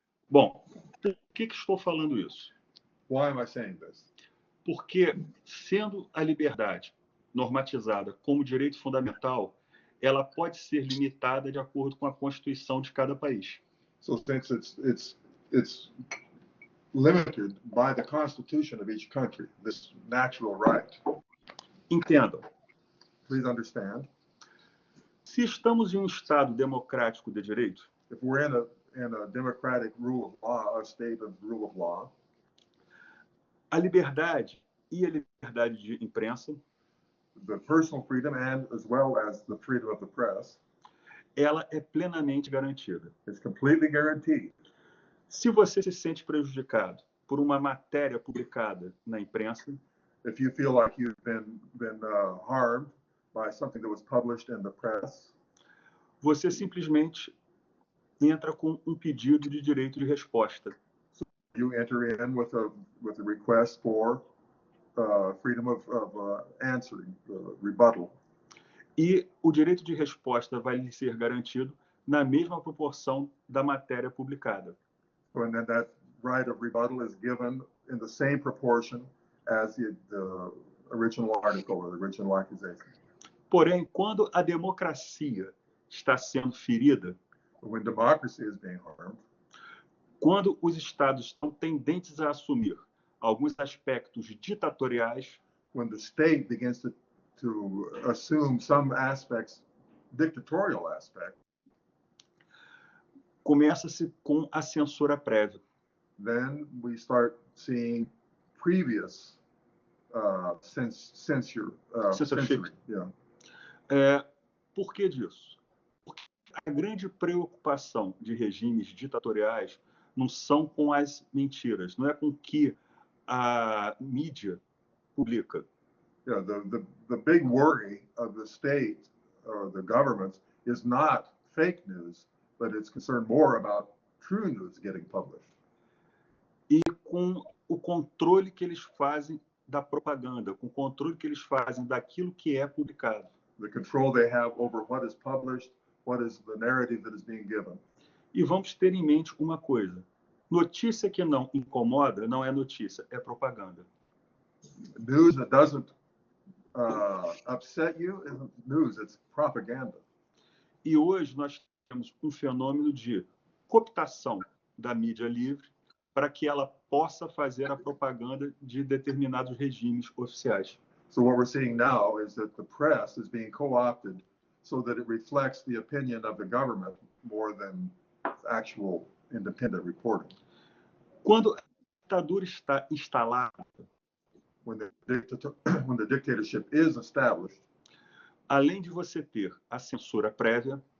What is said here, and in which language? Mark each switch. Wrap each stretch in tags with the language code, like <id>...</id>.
<pt>Bom, por que estou falando isso?</pt> <en>Why am I saying this?</en> <pt>Porque, sendo a liberdade normatizada como direito fundamental, ela pode ser limitada de acordo com a Constituição de cada país.</pt> <en>So since it's limited by the Constitution of each country, this natural right.</en> <pt>Entendam.</pt> <en>Please understand.</en> <pt>Se estamos em um Estado democrático de direito,</pt> <en>if we're in a democratic rule of law, a state of rule of law,</en> <pt>a liberdade e a liberdade de imprensa,</pt> <en>the personal freedom and as well as the freedom of the press,</en> <pt>ela é plenamente garantida.</pt> <en>It's completely guaranteed.</en> <pt>Se você se sente prejudicado por uma matéria publicada na imprensa,</pt> <en>if you feel like you've been harmed by something that was published in the press,</en> <pt>você simplesmente entra com um pedido de direito de resposta.</pt> <en>So you enter in with a request for freedom of answering, rebuttal.</en> <pt>E o direito de resposta vai lhe ser garantido na mesma proporção da matéria publicada.</pt> <en>And then that right of rebuttal is given in the same proportion as the original article or the original accusation.</en> <pt>Porém, quando a democracia está sendo ferida,</pt> <en>when democracy is being harmed,</en> <pt>quando os estados estão tendentes a assumir alguns aspectos ditatoriais,</pt> <en>when the state begins to assume some aspects, dictatorial aspects,</en> <pt>começa-se com a censura prévia.</pt> <en>Then we start seeing previous censorship.</en> <pt>Yeah. Por que disso? Porque a grande preocupação de regimes ditatoriais não são com as mentiras, não é com o que a mídia publica.</pt> <en>Yeah, the big worry of the state or the government is not fake news, but it's concerned more about true news getting published.</en> <pt>E com o controle que eles fazem da propaganda, com o controle que eles fazem daquilo que é publicado.</pt> <en>The control they have over what is published, what is the narrative that is being given.</en> <pt>E vamos ter em mente uma coisa: notícia que não incomoda não é notícia, é propaganda.</pt> <en>News that doesn't upset you isn't news, it's propaganda.</en> <pt>E hoje nós temos um fenômeno de cooptação da mídia livre para que ela possa fazer a propaganda de determinados regimes oficiais.</pt> <en>So what we're seeing now is that the press is being co-opted so that it reflects the opinion of the government more than actual independent reporting.</en> <pt>Quando a ditadura está instalada,</pt> <en>when the dictatorship is established,</en> <pt>além de você ter a censura prévia,</pt>